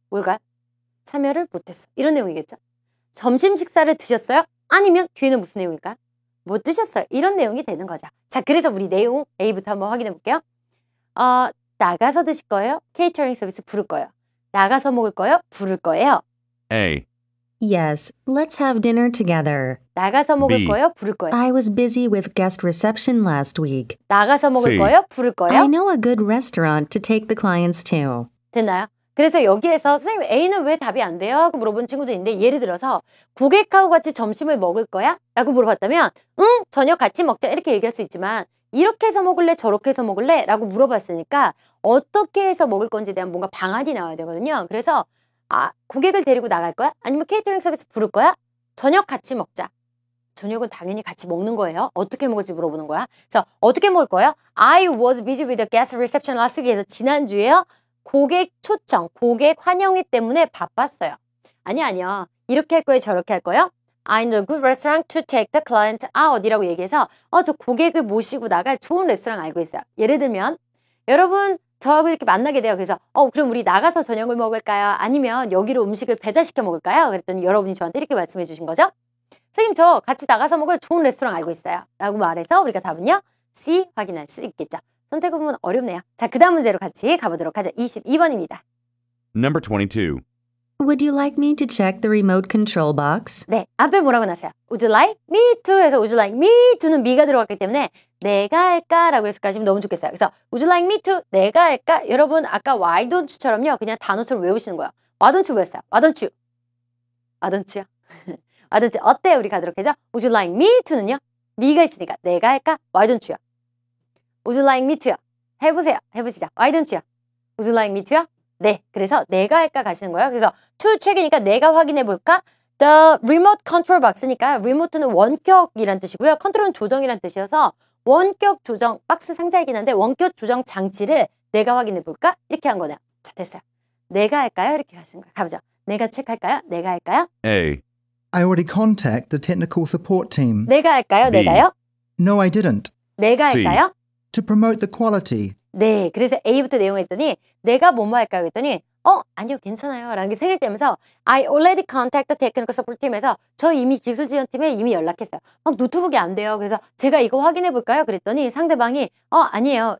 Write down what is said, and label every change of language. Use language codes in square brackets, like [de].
[ko] 뭘까요? 참여를 못했어. 이런 내용이겠죠. 점심 식사를 드셨어요? 아니면 뒤에는 무슨 내용일까요? 못 드셨어요. 이런 내용이 되는 거죠. 자, 그래서 우리 내용 A부터 한번 확인해 볼게요. 나가서 드실 거예요? 케이터링 서비스 부를 거예요. 나가서 먹을 거예요? 부를 거예요. [en] A. Yes, let's have dinner together. [ko] 나가서 먹을 [en] B. [ko] 거예요? 부를 거예요. [en] I was busy with guest reception last week. [ko] 나가서 먹을 [en] C. [ko] 거예요? 부를 거예요? [en] I know a good restaurant to take the clients to. [ko] 됐나요? 그래서 여기에서 선생님 A는 왜 답이 안 돼요? 하고 물어본 친구도 있는데 예를 들어서 고객하고 같이 점심을 먹을 거야? 라고 물어봤다면 응? 저녁 같이 먹자 이렇게 얘기할 수 있지만 이렇게 해서 먹을래? 저렇게 해서 먹을래? 라고 물어봤으니까 어떻게 해서 먹을 건지에 대한 뭔가 방안이 나와야 되거든요. 그래서 고객을 데리고 나갈 거야? 아니면 케이터링 서비스 부를 거야? 저녁 같이 먹자. 저녁은 당연히 같이 먹는 거예요. 어떻게 먹을지 물어보는 거야. 그래서 어떻게 먹을 거예요? [en] I was busy with the guest reception last week에서 [ko] 지난주에요. 고객 초청, 고객 환영회 때문에 바빴어요. 아니요. 이렇게 할 거예요? 저렇게 할 거예요? [en] I know a good restaurant to take the client out [ko] 이라고 얘기해서 저 고객을 모시고 나갈 좋은 레스토랑 알고 있어요. 예를 들면 여러분 저하고 이렇게 만나게 돼요. 그래서 그럼 우리 나가서 저녁을 먹을까요? 아니면 여기로 음식을 배달시켜 먹을까요? 그랬더니 여러분이 저한테 이렇게 말씀해 주신 거죠. 선생님 저 같이 나가서 먹을 좋은 레스토랑 알고 있어요. 라고 말해서 우리가 답은요. C 확인할 수 있겠죠. 선택을 보면 어렵네요. 자, 그 다음 문제로 같이 가보도록 하죠. 22번입니다. [en] Number 22. Would you like me to check the remote control box? [ko] 네, 앞에 뭐라고 났어요? [en] Would you like me to 해서 Would you like me to는 me가 들어갔기 때문에 [ko] 내가 할까라고 해서 가시면 너무 좋겠어요. [en] 그래서 Would you like me to? [ko] 내가 할까? 여러분 아까 [en] why don't you [ko] 처럼요. 그냥 단어처럼 외우시는 거예요. [en] Why don't you [ko] 뭐였어요? [en] Why don't you? Why don't you? Why don't you? [ko] 어때요? 우리 가도록 하죠. [en] Would you like me to는요. [ko] me가 있으니까 내가 할까? [en] Why don't you? Would you like me to요? [ko] 해보세요. 해보시죠. [en] Why don't you? Would you like me to요? [ko] 네, 그래서 내가 할까 가시는 거예요. 그래서 to check이니까 내가 확인해 볼까? [en] The remote control box니까 remote는 [ko] 원격이란 뜻이고요. 컨트롤은 조정이란 뜻이어서 원격 조정 박스 상자이긴 한데 원격 조정 장치를 내가 확인해 볼까? 이렇게 한 거네요. 자, 됐어요. 내가 할까요? 이렇게 가시는 거예요. 가보죠. 내가 체크할까요? 내가 할까요? [en] A. I already contacted the technical support team. [ko] 내가 할까요? [en] B. [ko] 내가요? [en] No, I didn't. [ko] 내가 [en] C. [ko] 할까요? [en] To promote the quality. [ko] 네, 그래서 A부터 내용을 했더니 내가 뭐뭐 할까요? 그랬더니 아니요, 괜찮아요 라는 게 생각되면서 [en] I already contacted the technical support team [ko] 에서 저 이미 기술지원팀에 이미 연락했어요. 막 노트북이 안 돼요. 그래서 제가 이거 확인해 볼까요? 그랬더니 상대방이 아니에요.